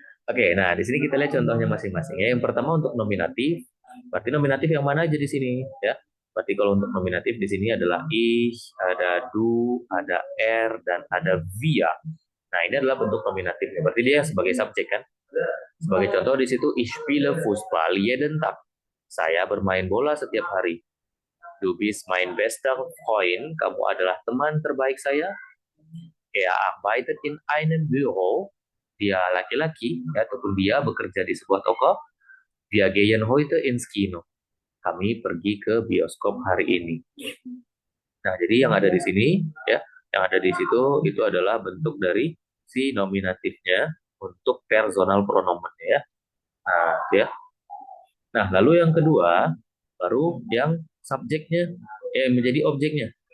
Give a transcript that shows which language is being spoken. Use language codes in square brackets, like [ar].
[id] Oke, nah di sini kita lihat contohnya masing-masing ya. Yang pertama untuk nominatif, berarti nominatif yang mana aja di sini ya? Berarti kalau untuk nominatif di sini adalah ich, ada du, ada er, dan ada wir. Nah ini adalah bentuk nominatifnya. Berarti dia sebagai subjek kan? Sebagai contoh di situ [de] ich spiele Fußball jeden Tag. [id] Saya bermain bola setiap hari. [de] Du bist mein bester Freund. [id] Kamu adalah teman terbaik saya. [de] Er arbeitet in einem Büro. [id] Dia laki-laki, ya, ataupun dia bekerja di sebuah toko. [de] Wir gehen heute ins Kino. [id] Kami pergi ke bioskop hari ini. Nah, jadi yang ada di sini, ya, yang ada di situ itu adalah bentuk dari si nominatifnya untuk personal pronomennya, ya. Nah, ya. Nah, lalu yang kedua, baru yang subjeknya, yang menjadi objeknya.